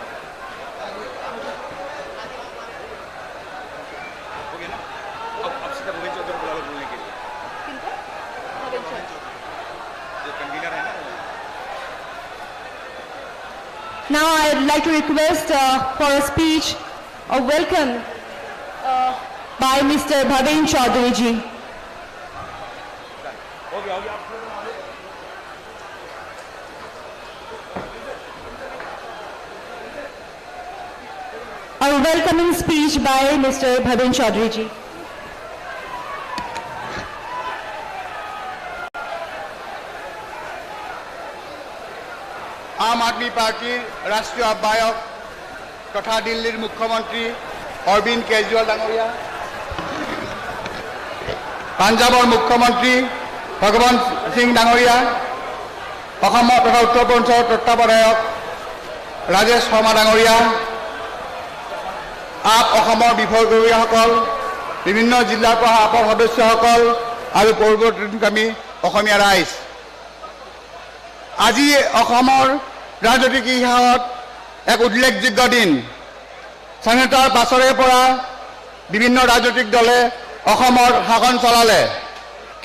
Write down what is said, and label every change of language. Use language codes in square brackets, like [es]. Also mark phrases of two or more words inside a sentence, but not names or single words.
[en] Now I would like to request for a speech of welcome by Mr. Bhaven Chaudhary ji. A welcoming speech by Mr. Bhaven Chaudhary ji. [as] আম আদমী পাৰ্টী ৰাষ্ট্ৰীয় আহ্বায়ক তথা দিল্লীৰ মুখ্যমন্ত্ৰী অৰবিন্দ কেজৰীৱাল ডাঙৰীয়া, পঞ্জাবৰ মুখ্যমন্ত্ৰী ভগৱন্ত সিং ডাঙৰীয়া, তথা উত্তৰ পূৰ্বাঞ্চল তত্বাৱধায়ক ৰাজেশ শৰ্মা ডাঙৰীয়া, আপ বিভাগীয়সকল, বিভিন্ন জিলাৰ পৰা আপৰ সদস্যসকল আৰু পৰিৱৰ্তনকামী অসমীয়া ৰাইজ, আজি অসমৰ ৰাজনৈতিক ইতিহাসত এক উল্লেখযোগ্য দিন। স্বাধীনতাৰ পাছৰে পৰা বিভিন্ন ৰাজনৈতিক দলে অসমৰ শাসন চলালে।